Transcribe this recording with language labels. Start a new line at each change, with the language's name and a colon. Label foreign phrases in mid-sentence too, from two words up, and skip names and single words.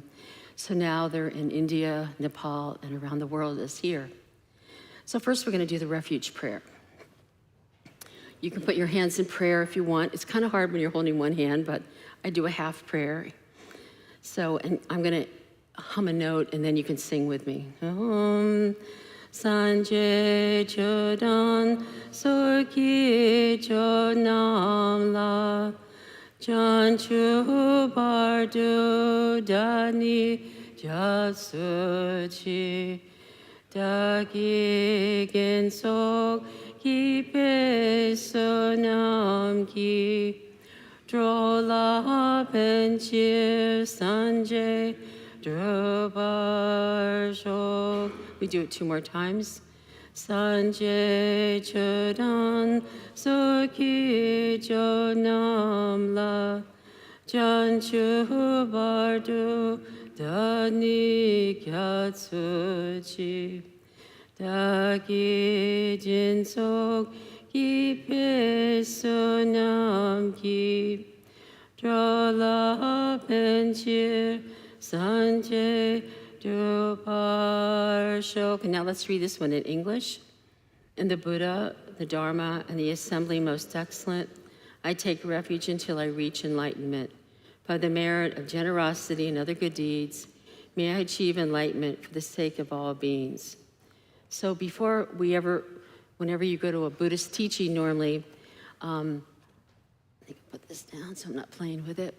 English: So now they're in India, Nepal, and around the world as here. So first we're going to do the refuge prayer. You can put your hands in prayer if you want. It's kind of hard when you're holding one hand, but I do a half prayer. So, and I'm going to hum a note, and then you can sing with me.
Tibetan: ཨོཾ་སངས་རྒྱས་ཆོས་དང་ཚོགས་ཀྱི་མཆོག་རྣམས་ལ། བྱང་ཆུབ་བར་དུ་བདག་ནི་སྐྱབས་སུ་མཆི བདག་གིས་སྦྱིན་སོགས་བགྱིས་པའི་བསོད་ནམས་ཀྱིས། འགྲོ་ལ་ཕན་ཕྱིར་སངས་རྒྱས་འགྲུབ་པར་ཤོག.
English: We do it 2 more times.
Tibetan: སངས་རྒྱས་ཆོས་དང་ཚོགས་ཀྱི་མཆོག་རྣམས་ལ། བྱང་ཆུབ་བར་དུ་བདག་ནི་སྐྱབས་སུ་མཆི། བདག་གིས་སྦྱིན་སོགས་བགྱིས་པའི་བསོད་ནམས་ཀྱིས། འགྲོ་ལ་ཕན་ཕྱིར་སངས་རྒྱས་འགྲུབ་པར་ཤོག.
English: And now let's read this one in English. In the Buddha, the Dharma, and the assembly most excellent, I take refuge until I reach enlightenment. By the merit of generosity and other good deeds, may I achieve enlightenment for the sake of all beings. So whenever you go to a Buddhist teaching normally, I can put this down so I'm not playing with it.